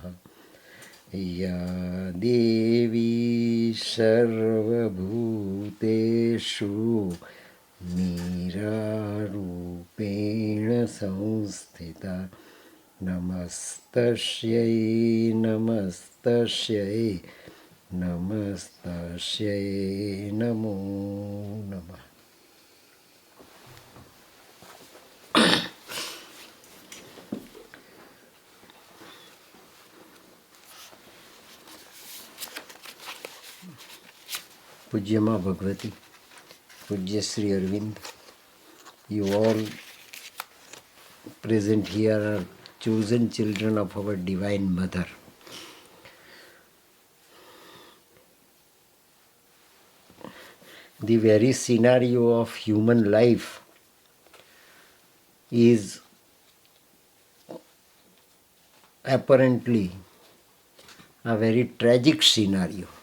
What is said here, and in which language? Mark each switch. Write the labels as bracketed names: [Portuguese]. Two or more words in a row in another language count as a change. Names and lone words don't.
[Sanskrit] या देवी सर्वभूतेषु मीरारूपेण संस्थिता नमस्तस्यै नमस्तस्यै नमस्तस्यै नमो नमः। [Gujarati] પૂજ્ય માં ભગવતી, પૂજ્ય શ્રી અરવિંદ, [English] you all present here are chosen children of our Divine Mother. The very scenario of human life is apparently a very tragic scenario,